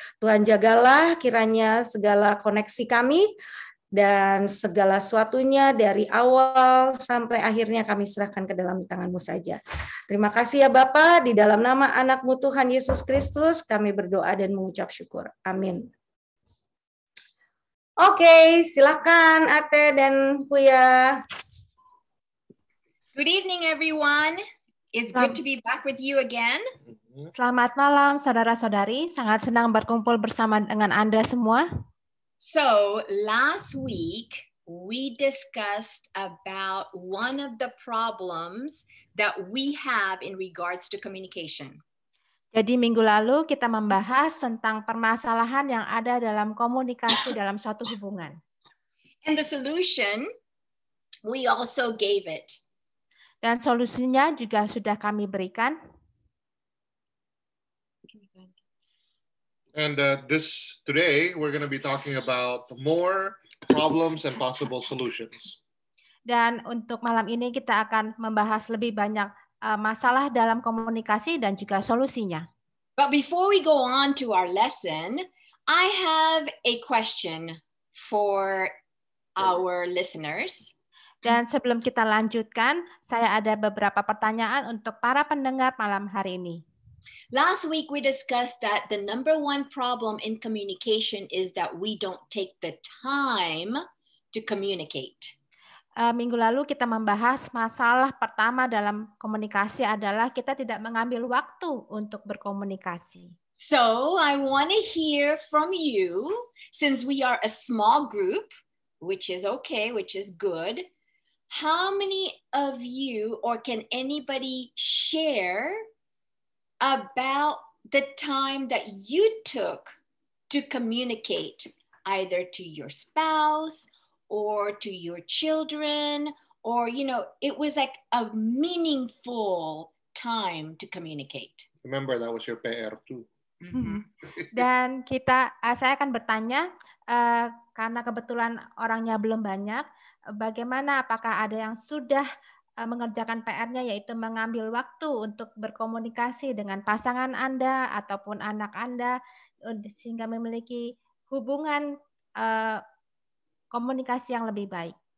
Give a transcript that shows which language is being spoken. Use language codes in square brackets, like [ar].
[id] Tuhan jagalah kiranya segala koneksi kami dan segala sesuatunya dari awal sampai akhirnya kami serahkan ke dalam tangan-Mu saja. Terima kasih ya Bapa, di dalam nama anak-Mu Tuhan Yesus Kristus kami berdoa dan mengucap syukur. Amin. Oke, silakan Ate dan Kuya. [en] Good evening, everyone. It's good to be back with you again. [id] Selamat malam, saudara-saudari. Sangat senang berkumpul bersama dengan Anda semua. [en] So, last week, we discussed about one of the problems that we have in regards to communication. [id] Jadi minggu lalu kita membahas tentang permasalahan yang ada dalam komunikasi dalam suatu hubungan. [en] And the solution, we also gave it. [id] Dan solusinya juga sudah kami berikan. [en] And today we're going to be talking about more problems and possible solutions. [id] Dan untuk malam ini kita akan membahas lebih banyak masalah dalam komunikasi dan juga solusinya. [en] But before we go on to our lesson, I have a question for our listeners. [id] Dan sebelum kita lanjutkan, saya ada beberapa pertanyaan untuk para pendengar malam hari ini. [en] Last week we discussed that the number one problem in communication is that we don't take the time to communicate. [id] Minggu lalu kita membahas masalah pertama dalam komunikasi adalah kita tidak mengambil waktu untuk berkomunikasi. [en] So I want to hear from you, since we are a small group, which is okay, which is good. How many of you, or can anybody share about the time that you took to communicate either to your spouse or to your children, or, you know, it was like a meaningful time to communicate? Remember, that was your PR too. Mm-hmm. [id] Dan saya akan bertanya, karena kebetulan orangnya belum banyak, bagaimana, apakah ada yang sudah mengerjakan PR-nya, yaitu mengambil waktu untuk berkomunikasi dengan pasangan Anda ataupun anak Anda, sehingga memiliki hubungan komunikasi yang lebih baik.